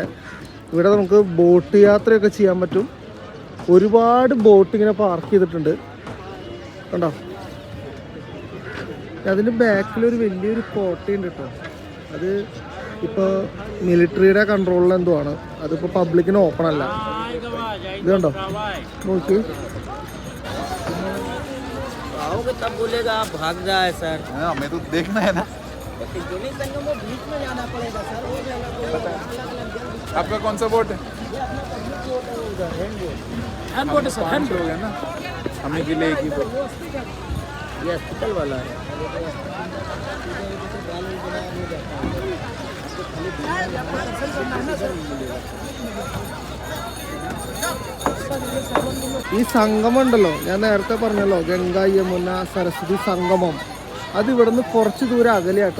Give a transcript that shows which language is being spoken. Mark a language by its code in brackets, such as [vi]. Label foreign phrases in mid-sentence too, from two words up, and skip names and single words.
[ml] ഇവിടെ നമുക്ക് ബോട്ട് യാത്രയൊക്കെ ചെയ്യാൻ പറ്റും. ഒരുപാട് ബോട്ട് ഇങ്ങനെ പാർക്ക് ചെയ്തിട്ടുണ്ട് കണ്ടോ. അതിൻ്റെ ബാക്കിലൊരു വലിയൊരു കോട്ടയുണ്ട് കേട്ടോ. അത് ഇപ്പോൾ മിലിറ്ററിയുടെ കൺട്രോളിൽ എന്തോ ആണ്. അതിപ്പോൾ പബ്ലിക്കിന് ഓപ്പൺ അല്ല. ഇത് കണ്ടോ, നോക്കി. [hi] आपका कौन सा बोट है? [en] hand boat [hi] है सर, [en] hand boat [hi] है ना. हमें के लिए एक ही बोट. ये हॉस्पिटल वाला है. [ml] ഈ സംഗമം ഉണ്ടല്ലോ, ഞാൻ നേരത്തെ പറഞ്ഞല്ലോ, ഗംഗ, യമുന, സരസ്വതി സംഗമം. അത് ഇവിടുന്ന് കുറച്ച് ദൂരം അകലെയാട്ടോ.